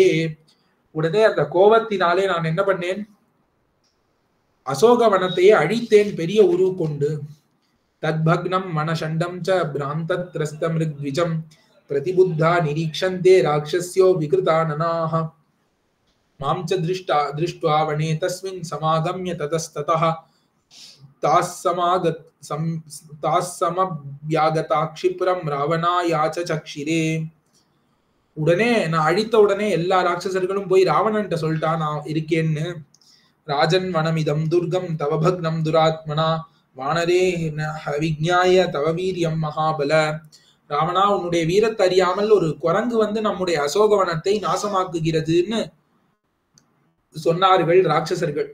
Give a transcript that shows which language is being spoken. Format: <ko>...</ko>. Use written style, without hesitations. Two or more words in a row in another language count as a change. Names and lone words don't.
<ta>உடனே அந்த கோபத்தினாலே நான் என்ன பண்ணேன், அசோக வனத்தையே அழித்தேன் பெரிய உரு கொண்டு.</ta> <sa>तद्भग्नं वनषण्डं च भ्रान्तत्रस्तमृगद्विजम् प्रतिबुद्धा निरीक्षन्ते राक्षस्यो विकृताननाः. मां च दृष्ट्वा वने तस्मिन् समागम्य ततस्ततः तास्समव्यागता क्षिप्रं रावणायाच चक्षिरे.</sa> <ta>உடனே நான் அழித்த உடனே எல்லா ராட்சசர்களும் போய் ராவணன்ட்ட சொல்லிட்டா நான் இருக்கேன்னு.</ta> <sa>राजन् वनमिदं दुर्गं तव भग्नं दुरात्मना वानरे विज्ञाय तव वीर्यं महाबल.</sa> <ta>ராவணா, உன்னுடைய வீரத்தை அறியாமல் ஒரு குரங்கு வந்து நம்முடைய அசோகவனத்தை நாசமாக்குகிறதுன்னு சொன்னார்கள் ராட்சசர்கள்.</ta>